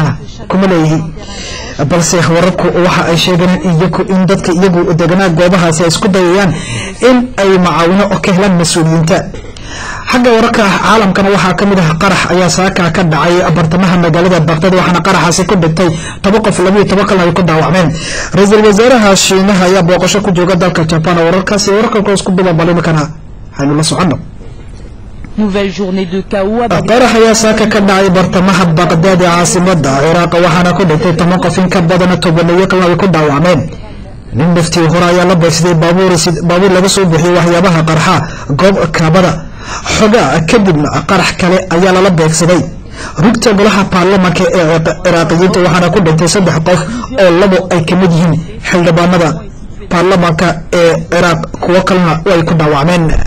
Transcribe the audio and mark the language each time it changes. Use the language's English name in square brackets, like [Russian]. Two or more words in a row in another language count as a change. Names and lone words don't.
[Somali] kuma leeyihi balse wararku waxa ay sheegeen in dadka iyagu deganaa goobahaasi ay isku dayayaan in ay macaawino oo ka helaan mas'uuliyiinta xagga wararka caalamkana waxaa kamid ah qarax ayaa saaka ka dhacay bartamaha magaalada Baghdad waxaana qaraxaasi ku dhintay 10 qof 12 kalena ay ku dhaawacmeen ra'iisul wasaaraha Shiinaha ayaa booqasho ku jooga dalka Japan wararkaasi wararka isku bilaabay kana haynu la socono [French] Nouvelle journée de chaos à Bagdad. [Somali] qarax ayaa saaka ka dhacay bartamaha Baghdad ee caasimadda Iraq waxaana ku dhintay 10 qof in ka badan 12 kalena ay ku dhaawacmeen nin naftii hore ayaa la beegsaday baabuur laga soo bixiyay waxyaabaha qarxa goob kaabada xogaa kadibna qarax kale ayaa lala beegsaday rugta golaha baarlamaanka ee Iraaqiyiinta waxaana ku dhintay 3 qof oo labo ay kamid yihiin xildhibaanada baarlamaanka ee Iraq kuwa kalena way ku dhaawacmeen